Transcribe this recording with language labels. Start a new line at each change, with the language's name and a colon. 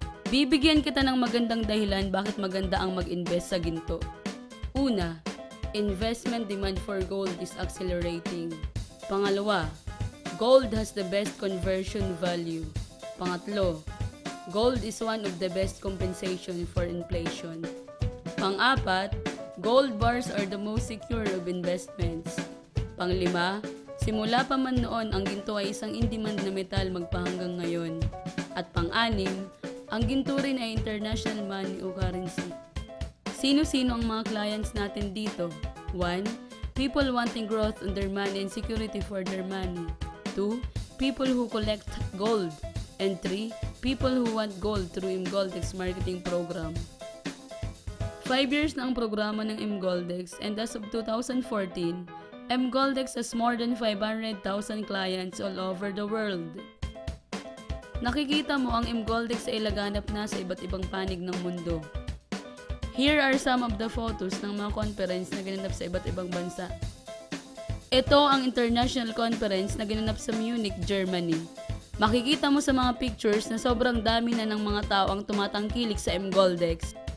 Filipino: Bibigyan kita ng magandang dahilan bakit maganda ang mag-invest sa ginto. Una,
English: investment demand for gold is accelerating.
Filipino: Pangalawa,
English: gold has the best conversion value.
Filipino: Pangatlo,
English: gold is one of the best compensation for inflation.
Filipino: Pang-apat,
English: gold bars are the most secure of investments.
Filipino: Panglima, simula pa man noon ang ginto ay isang in-demand na metal magpahanggang ngayon. At pang-anim, ang ginto rin ay
English: international money
Filipino: o currency. Sino-sino ang mga clients natin dito? 1.
English: People wanting growth on their money and security for their money. 2. People who collect gold. And 3. People who want gold through Goldex marketing program. 5 years
Filipino: na ang programa ng
English: Goldex and as of 2014, Goldex has more than 500,000 clients all over the world.
Filipino: Nakikita mo ang Goldex ay laganap na sa iba't ibang panig ng mundo.
English: Here are some of the photos
Filipino: ng mga conference na ginanap sa iba't ibang bansa. Ito ang international conference na ginanap sa Munich, Germany. Makikita mo sa mga pictures na sobrang dami na ng mga tao ang tumatangkilik sa Goldex.